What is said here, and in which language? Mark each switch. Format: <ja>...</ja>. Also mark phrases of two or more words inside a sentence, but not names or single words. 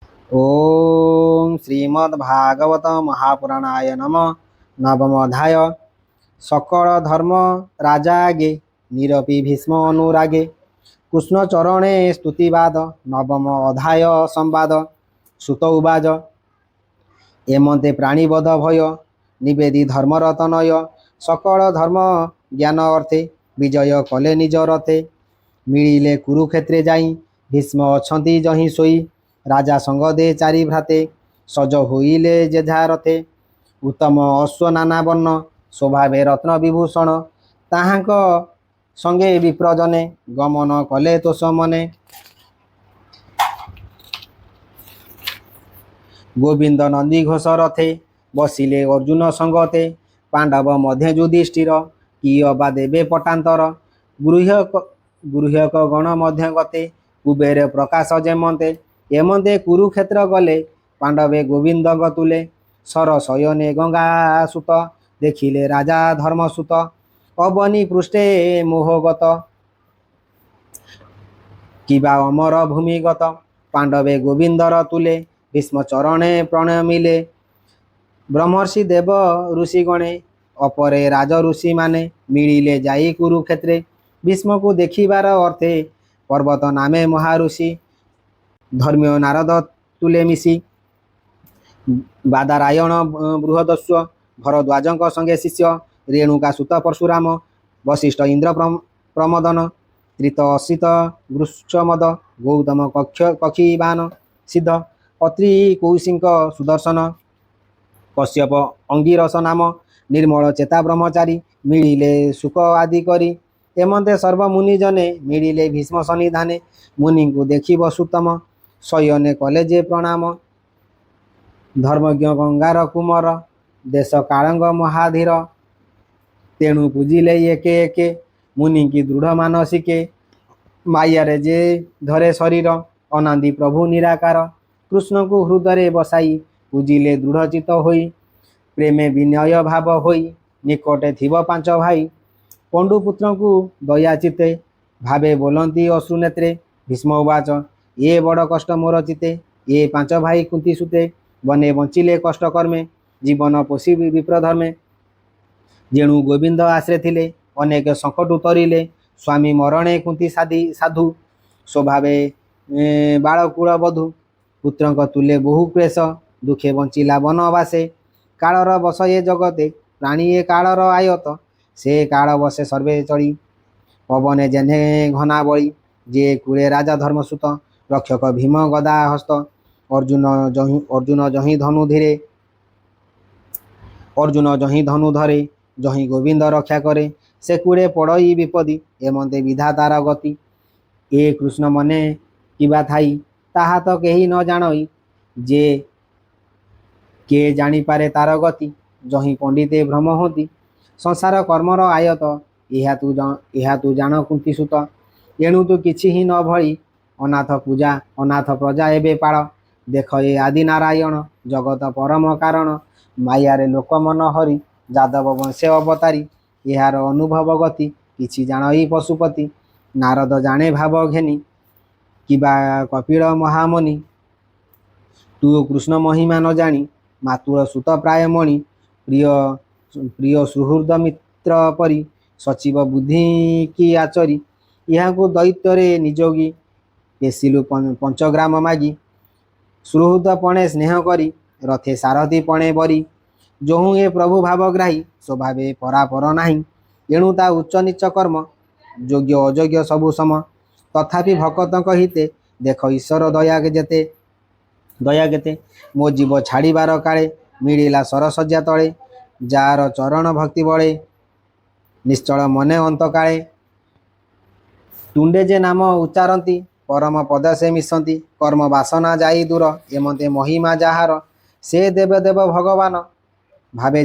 <sa>ओम श्रीमद्भागवत महापुराणाय नम</sa> <or>ନବମ ଅଧ୍ୟାୟ ସକଳ ଧର୍ମ ରାଜାଗେ ନିରପି ଭୀଷ୍ମ ଅନୁରାଗେ କୃଷ୍ଣ ଚରଣେ ସ୍ତୁତିବାଦ ନବମ ଅଧ୍ୟାୟ ସମ୍ବାଦ</or> <sa>सुत उवाच</sa> <or>ଏମନ୍ତେ ପ୍ରାଣୀବଧ ଭୟ ନିବେଦୀ ଧର୍ମର ତନୟ ସକଳ ଧର୍ମ ଜ୍ଞାନ ଅର୍ଥେ ବିଜୟ କଲେ ନିଜ ରଥେ ମିଳିଲେ କୁରୁକ୍ଷେତ୍ରେ ଯାଇ ଭୀଷ୍ମ ଅଛନ୍ତି ଯହିଁ ସେହି ରାଜା ସଙ୍ଗ ଦେ ଚାରି ଭ୍ରାତେ ସଜ ହୋଇଲେ ଯେଝା ରଥେ ଉତ୍ତମ ଅଶ୍ୱ ନାନା ବର୍ଣ୍ଣ ସ୍ୱଭାବେ ରତ୍ନ ବିଭୂଷଣ ତାହାଙ୍କ ସଙ୍ଗେ ବିପ୍ରଜନେ ଗମନ କଲେ ତୋଷ ମନେ ଗୋବିନ୍ଦ ନନ୍ଦୀ ଘୋଷ ରଥେ ବସିଲେ ଅର୍ଜୁନ ସଙ୍ଗତେ ପାଣ୍ଡବ ମଧ୍ୟ ଯୁଧିଷ୍ଠିର କି ଅବା ଦେବେ ପଟାନ୍ତର ଗୃହ୍ୟକ ଗଣ ମଧ୍ୟ ଗତେ କୁବେର ପ୍ରକାଶ ଯେମନ୍ତେ ଏମନ୍ତେ କୁରୁକ୍ଷେତ୍ର ଗଲେ ପାଣ୍ଡବେ ଗୋବିନ୍ଦ ତୁଲେ ଶର ଶୟନେ ଗଙ୍ଗା ସୁତ ଦେଖିଲେ ରାଜା ଧର୍ମସୁତ ଅବନୀ ପୃଷ୍ଠେ ମୋହଗତ କିବା ଅମର ଭୂମିଗତ ପାଣ୍ଡବେ ଗୋବିନ୍ଦର ତୁଲେ ଭୀଷ୍ମ ଚରଣେ ପ୍ରଣମିଲେ ବ୍ରହ୍ମର୍ଷି ଦେବ ଋଷି ଗଣେ ଅପରେ ରାଜ ଋଷି ମାନେ ମିଳିଲେ ଯାଇ କୁରୁକ୍ଷେତ୍ରେ ଭୀଷ୍ମ କୁ ଦେଖିବାର ଅର୍ଥେ ପର୍ବତ ନାମେ ମହାଋଷି ଧର୍ମ୍ୟ ନାରଦ ତୁଲେ ମିଶି ବାଦରାୟଣ ବୃହଦଶ୍ୱ ଭରଦ୍ୱାଜଙ୍କ ସଙ୍ଗେ ଶିଷ୍ୟ ରେଣୁକା ସୁତ ପରଶୁରାମ ବଶିଷ୍ଠ ଇନ୍ଦ୍ର ପ୍ରମଦନ ତ୍ରିତ ଅସିତ ବୃକ୍ଷମଦ ଗୌତମ କକ୍ଷୀବାନ ସିଦ୍ଧ ଅତ୍ରି କୌଶିକ ସୁଦର୍ଶନ କଶ୍ୟପ ଅଙ୍ଗିରସ ନାମ ନିର୍ମଳ ଚେତା ବ୍ରହ୍ମଚାରୀ ମିଳିଲେ ସୁଖ ଆଦି କରି ଏମନ୍ତେ ସର୍ବ ମୁନି ଜନେ ମିଳିଲେ ଭୀଷ୍ମ ସନ୍ନିଧାନେ ମୁନି କୁ ଦେଖି ବସୁତମ ଶୟନେ କଲେ ଯେ ପ୍ରଣାମ ଧର୍ମଜ୍ଞ ଗଙ୍ଗାର କୁମର ଦେଶ କାଳଙ୍ଗ ମହାଧୀର ତେଣୁ ପୂଜିଲେ ଏକେ ଏକେ ମୁନି କି ଦୃଢ଼ ମାନସିକେ ମାୟାରେ ଯେ ଧରେ ଶରୀର ଅନାଦି ପ୍ରଭୁ ନିରାକାର କୃଷ୍ଣ କୁ ହୃଦୟ ବସାଇ ପୂଜିଲେ ଦୃଢ଼ଚିତ୍ତ ହୋଇ ପ୍ରେମେ ବିନୟ ଭାବ ହୋଇ ନିକଟେ ଥିବ ପାଞ୍ଚ ଭାଇ ପଣ୍ଡୁପୁତ୍ର କୁ ଦୟା ଚିତ୍ତେ ଭାବେ ବୋଲନ୍ତି ଅଶ୍ରୁ ନେତ୍ରେ</or> <sa>भीष्म उवाच</sa> <or>ଏ ବଡ଼ କଷ୍ଟ ମୋର ଚିତ୍ତେ ଏ ପାଞ୍ଚ ଭାଇ କୁନ୍ତୀ ସୁତେ ବନେ ବଞ୍ଚିଲେ କଷ୍ଟ କର୍ମେ ଜୀବନ ପୋଷି ବିପ୍ରଧର୍ମେ ଯେଣୁ ଗୋବିନ୍ଦ ଆଶ୍ରେ ଥିଲେ ଅନେକ ସଙ୍କଟ ଉତରିଲେ ସ୍ୱାମୀ ମରଣେ କୁନ୍ତୀ ସାଧୁ ସ୍ୱଭାବେ ବାଳକୂଳ ବଧୂ ପୁତ୍ର ତୁଲେ ବହୁ କ୍ଲେଶ ଦୁଃଖେ ବଞ୍ଚିଲା ବନବାସେ କାଳର ବଶ ଏ ଜଗତେ ପ୍ରାଣୀ ଏ କାଳର ଆୟତ୍ତ ସେ କାଳ ବଶେ ସର୍ବେ ଚଢ଼ି ପବନେ ଯେନେ ଘନା ବଡ଼ି ଯେ କୂଳେ ରାଜା ଧର୍ମସୁତ ରକ୍ଷକ ଭୀମ ଗଦା ହସ୍ତ ଅର୍ଜୁନ ଯହିଁ ଧନୁ ଧୀରେ ଅର୍ଜୁନ ଯହିଁ ଧନୁ ଧରେ ଯହିଁ ଗୋବିନ୍ଦ ରକ୍ଷା କରେ ସେ କୂଳେ ପଡ଼ଇ ବିପଦି ଏମନ୍ତେ ବିଧାତାର ଗତି ଏ କୃଷ୍ଣ ମନେ କିବା ଥାଇ ତାହା ତ କେହି ନ ଜାଣଇ ଯେ କେ ଜାଣି ପାରେ ତାର ଗତି ଯହିଁ ପଣ୍ଡିତେ ଭ୍ରମ ହୋନ୍ତି ସଂସାର କର୍ମର ଆୟତ୍ତ ଏହି ତୁ ଜାଣ କୁନ୍ତୀ ସୁତ ଏଣୁ ତୁ କିଛି ହି ନ ଭଲି ଅନାଥ ପୂଜା ଅନାଥ ପ୍ରଜା ଏବେ ପାଳ ଦେଖ ଏ ଆଦି ନାରାୟଣ ଜଗତ ପରମ କାରଣ ମାୟାରେ ଲୋକ ମନ ହରି ଯାଦବ ବଂଶେ ଅବତାରୀ ଯାର ଅନୁଭବ ଗତି କିଛି ଜାଣଇ ପଶୁପତି ନାରଦ ଜାଣେ ଭାବ ଘେନି କିବା କପିଳ ମହାମୁନି ତୁ କୃଷ୍ଣ ମହିମା ନ ଜାଣି ମାତୁଳ ସୁତ ପ୍ରାୟ ମଣି ପ୍ରିୟ ପ୍ରିୟ ସୁହୃଦ ମିତ୍ର ପରି ସଚିବ ବୁଦ୍ଧି କି ଆଚରି ଯାହାଙ୍କୁ ଦୈତ୍ୟ ନିଯୋଗୀ ପେଶିଲୁ ପଞ୍ଚଗ୍ରାମ ମାଗି ସୁହୃଦ ପଣେ ସ୍ନେହ କରି ରଥେ ସାରଥି ପଣେ ବରି ଯୋହୁ ଏ ପ୍ରଭୁ ଭାବଗ୍ରାହୀ ସ୍ୱଭାବେ ପରାପର ନାହିଁ ଏଣୁ ତା ଉଚ୍ଚ ନୀଚ କର୍ମ ଯୋଗ୍ୟ ଅଯୋଗ୍ୟ ସବୁ ସମ ତଥାପି ଭକ୍ତଙ୍କ ହିତେ ଦେଖ ଈଶ୍ୱର ଦୟା କେତେ ମୋ ଜୀବ ଛାଡ଼ିବାର କାଳେ ମିଳିଲା ଶରଶଯ୍ୟା ତଳେ ଯାର ଚରଣ ଭକ୍ତି ବଳେ ନିଶ୍ଚଳ ମନେ ଅନ୍ତ କାଳେ ତୁଣ୍ଡେ ଯେ ନାମ ଉଚ୍ଚାରନ୍ତି ପରମ ପଦ ସେ ମିଶନ୍ତି କର୍ମ ବାସନା ଯାଇ ଦୂର ଏମନ୍ତେ ମହିମା ଯାହାର ସେ ଦେବ ଦେବ ଭଗବାନ ଭାବେ</or>